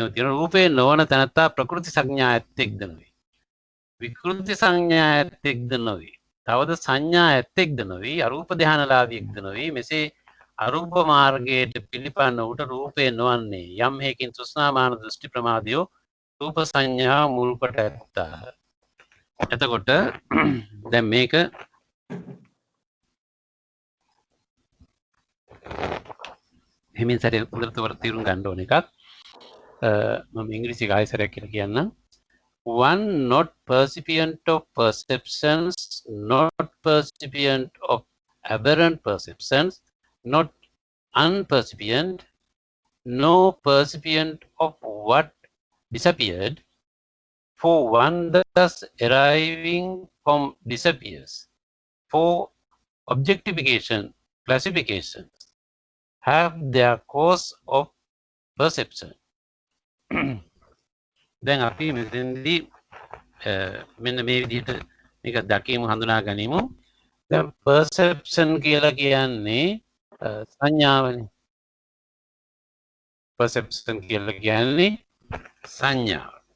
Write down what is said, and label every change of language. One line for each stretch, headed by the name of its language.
Sinhala: රූපේ නොවන තනත්තා ප්‍රකෘති සංඥා ඇත්තෙක්ද නොවේ විකෘති සංඥා ඇත්තෙක්ද නොවේ තවද සංඥා ඇත්තෙක්ද නොවේ අරූප ධානලාභියෙක්ද නොවේ මෙසේ අරූප මාර්ගයට පිළිපන්න උට රූපේ නොවන්නේ යම් හේකින් තෘෂ්ණාමාන දෘෂ්ටි ප්‍රමාදයෝ රූප සංඥා මුල් කොට ඇත්තා. එතකොට දැන් මේක හිමින් සැරේ හොඳට තේරුම් ගන්න ඕන එකක්. මම ඉංග්‍රීසි ගායසරයක් කියලා කියන්නම්.
English: One not percipient of perceptions, not percipient of aberrant perceptions, not unpercipient, no percipient of what disappeared, for one thus arriving from disappears, for objectification, classifications have their cause of perception.
Sinhala: දැන් අපි මෙතෙන්දී මෙන්න මේ විදිහට මේක දකීමු හඳුනා ගනිමු. දැන් perception කියලා කියන්නේ සංඥාවනේ. perception කියලා කියන්නේ සංඥාව.